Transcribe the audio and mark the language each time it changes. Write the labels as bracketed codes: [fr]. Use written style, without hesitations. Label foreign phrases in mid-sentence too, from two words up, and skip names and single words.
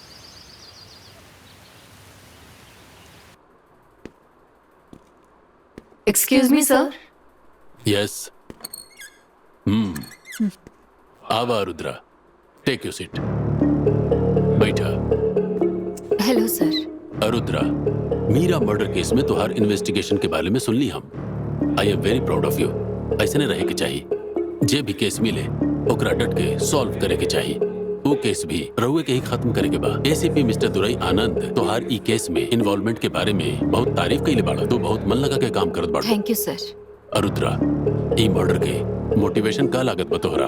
[en] excuse me sir. यस। आवा रुद्रा, take your seat. [bho] बैठा। [en] hello sir. [bho] अरुद्रा, मीरा [en] murder case [bho] में तुहार इन्वेस्टिगेशन के बारे में सुन ली हम। [en] I am very proud of you. [bho] ऐसे ने रहे के चाहिए। जे भी केस मिले ओकरा डट के सॉल्व करे के चाहिए। वो केस भी रहुए के ही खत्म करे के बा। एसीपी मिस्टर दुराई आनंद तुहार ई केस में इन्वॉल्वमेंट के बारे में बहुत तारीफ कइले बाड़ा। तू बहुत मन लगा के काम करत बाड़ा। [en] thank you sir. [bho] अरुद्रा, ई मर्डर के मोटिवेशन का लागत बा तोहरा?